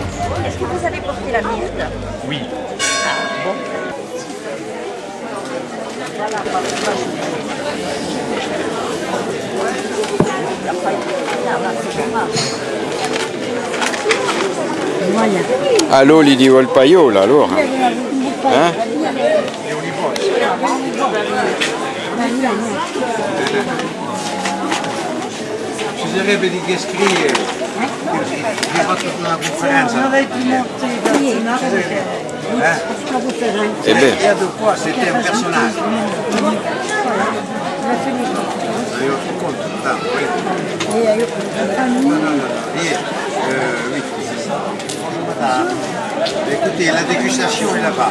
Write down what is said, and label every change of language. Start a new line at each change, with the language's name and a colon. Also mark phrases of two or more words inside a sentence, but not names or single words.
French: Est-ce que vous avez porté la myrte? Oui. Ah, bon. Allô, Lili Volpaio, là, allora. Hein?
Italian: Ci sarebbe di che scrivere, che fatto una conferenza. Eh beh.
French: Regarde quoi, c'était un personnage.
Italian: Io conto,
French: oui. Oui, c'est ça. Bonjour madame. Écoutez, la dégustation est là-bas.